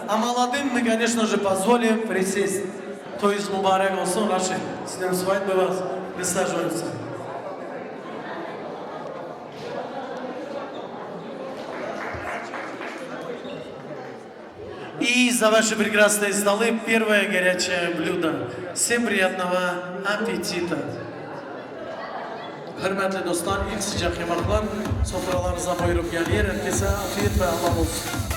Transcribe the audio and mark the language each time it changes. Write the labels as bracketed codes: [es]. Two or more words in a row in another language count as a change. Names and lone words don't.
[ru] А молодым мы, конечно же, позволим присесть. То есть [tr] Mübarek olsun, [ru] Рашид, с днем свадьбы вас, присаживаемся. И за ваши прекрасные столы первое горячее блюдо. Всем приятного аппетита. [tr] Hürmetli dostlar, ilk sıcak yemekler sofralarınıza buyurup geliyor. Herkese afiyet ve Allah olsun.